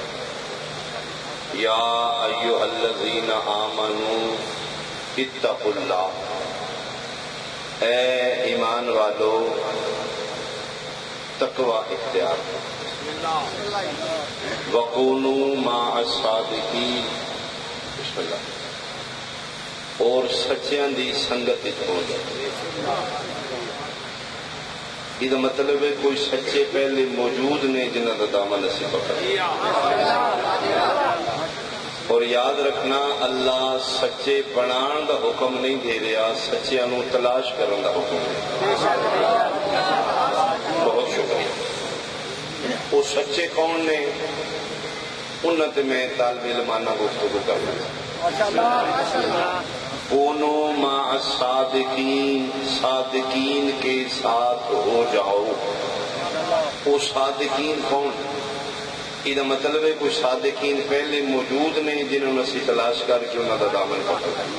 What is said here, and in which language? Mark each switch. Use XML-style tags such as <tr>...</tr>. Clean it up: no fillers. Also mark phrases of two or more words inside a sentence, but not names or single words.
<ar>یا ایھا الذین آمنوا اتقوا اللہ.</ar> <ur>اے ایمان والو تقوی اختیار کرو.</ur> <ar>وکونوا مع الصادقین.</ar> <pa>بسم اللہ. اور سچیاں دی سنگت وچ ہو جاؤ. یہ مطلب ہے کوئی سچے پہلے موجود نے جنہاں دا دامن اسی پکڑ. اور یاد رکھنا اللہ سچے بنان دا حکم نہیں دے رہا، سچیاں نو تلاش کرن دا حکم ہے.</pa> <ur>بہت شکریہ.</ur> <pa>وہ سچے کون نے انہاں تے میں طالب علمانہ گفتگو کرنا.</pa> <ar>کونوا مع الصادقین،</ar> <ur>صادقین کے ساتھ ہو جاؤ. وہ صادقین کون؟</ur> <pa>یہ مطلب ہے کوئی صادقین پہلے موجود نے جنہوں نے اسی تلاش کر کے انہوں کا دامن پکڑ.</pa>